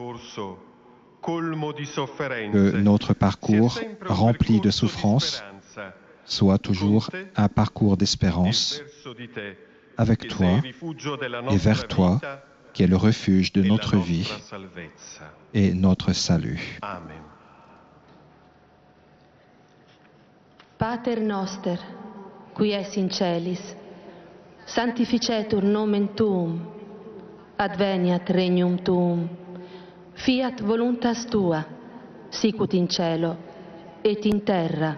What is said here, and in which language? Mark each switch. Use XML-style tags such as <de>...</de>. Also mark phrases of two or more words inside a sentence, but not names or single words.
<fr>Que notre parcours, rempli de souffrances, soit toujours un parcours d'espérance avec toi et vers toi, qui est le refuge de notre vie et notre salut. Amen.</fr> <la>Pater noster, qui es in celis, sanctificetur nomen tuum, adveniat regnum tuum, fiat voluntas tua, sicut in cielo et in terra.</la>